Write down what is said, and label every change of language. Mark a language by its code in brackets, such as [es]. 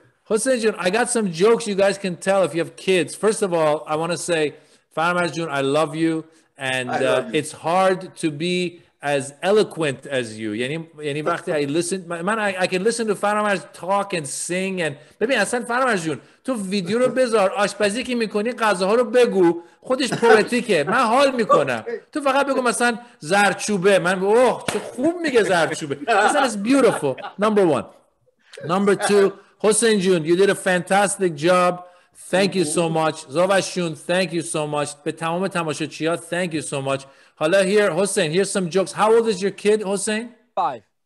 [en] Hussein Jun, I got some jokes you guys can tell if you have kids. First of all, I want to say, Farmaz Jun, I love you. And it's hard to be as eloquent as you. [fa] یعنی وقتی [en] I listen, I can listen to Farmaz talk and sing and [fa] ببین اصلا فرامرز جون تو ویدیو رو بذار، آشپزی که میکنی غذاها رو بگو، خودش پوئتیکه، من حال میکنم. تو فقط بگو مثلا زردچوبه، من اوه چه خوب میگه زردچوبه. اصلا [en] it's beautiful. Number one. Number two, Hossein Jun, you did a fantastic job. Thank you so much. Zavashun, thank you so much. [fa] به تمام تماشاچی‌ها, [en] thank you so much. [fa] حالا [en] here, Hossein, here's some jokes. How old is your kid, Hossein? 5.